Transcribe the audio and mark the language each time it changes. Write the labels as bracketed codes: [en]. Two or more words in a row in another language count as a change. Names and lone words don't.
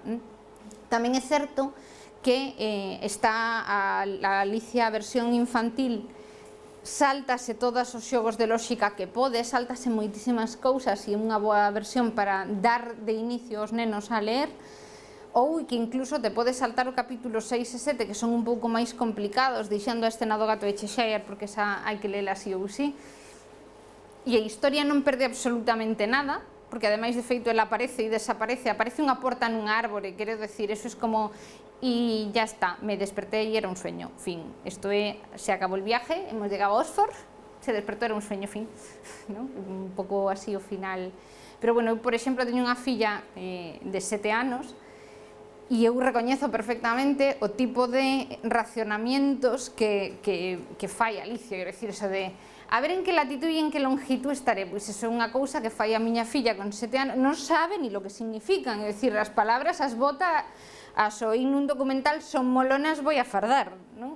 [gl] Tamén é certo que está a Alicia a versión infantil, sáltase todos os xogos de lóxica que pode, sáltase moitísimas cousas e é unha boa versión para dar de inicio aos nenos a ler, ou que incluso te podes saltar o capítulo 6 e 7, que son un pouco máis complicados, deixando a escena do gato de Cheshire, porque esa hai que lela así ou sí. E a historia non perde absolutamente nada, porque ademais de feito ela aparece e desaparece, aparece unha porta nunha árbore, quero decir, eso é como, e ya está, me despertei e era un sueño, fin. Isto é, se acabou [es] el viaje, hemos llegado a Oxford, [gl] se despertou, era un sueño, fin, ¿no? Un pouco así o final. Pero, bueno, eu, por exemplo, teño unha filla de 7 anos, e eu recoñezo perfectamente o tipo de racionamientos que fai Alicia, quero dicir, eso de A ver en que latitud e en que longitud estaré, pois iso é unha cousa que fai a miña filla con 7 anos, non sabe [es] ni lo que significan, [gl] é dicir, as palabras as bota, as oí nun documental, son molonas, vou a fardar, non?